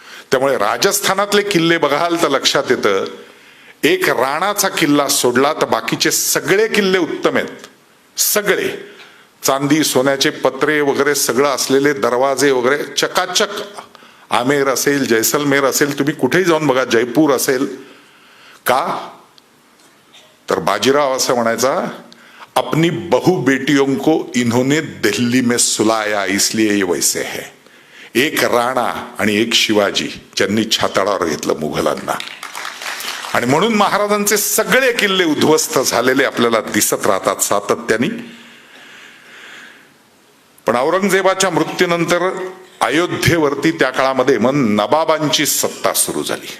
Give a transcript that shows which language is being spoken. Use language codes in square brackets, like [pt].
[mr] त्यामुळे राजस्थानातले किल्ले बघाल तर लक्षात येतं, एक राणाचा किल्ला सोडला तर बाकीचे सगळे किल्ले उत्तम आहेत. सगळे चांदी सोन्याचे पत्रे वगैरे सगळं असलेले दरवाजे वगैरे चकाचक. आमेर असेल, जैसलमेर असेल, तुम्ही कुठेही जाऊन बघा, जयपूर असेल. का तर बाजीराव असं म्हणायचा, [hi] अपनी बहु बेटियों को इन्होंने दिल्ली में सुलाया इसलिए ये वैसे है. [mr] एक राणा आणि एक शिवाजी ज्यांनी छाताडावर घेतलं मुघलांना. आणि म्हणून महाराजांचे सगळे किल्ले उद्ध्वस्त झालेले आपल्याला दिसत राहतात सातत्याने. पण औरंगजेबाच्या मृत्यूनंतर अयोध्येवरती त्या काळामध्ये मग नबाबांची सत्ता सुरू झाली.